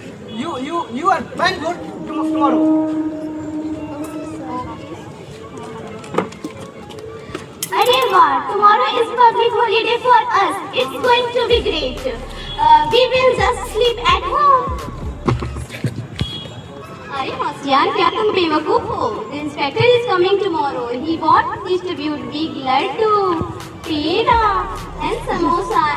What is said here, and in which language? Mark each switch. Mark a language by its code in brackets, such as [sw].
[en] You are very good tomorrow. [hi] अरे वाह, [en] tomorrow is public holiday for us. It's going to be great. We will just sleep at home. [hi] अरे होशियार, क्या तुम बेवकूफ हो? [en] The inspector is coming tomorrow. He won't distribute big laddu, peda, and samosa.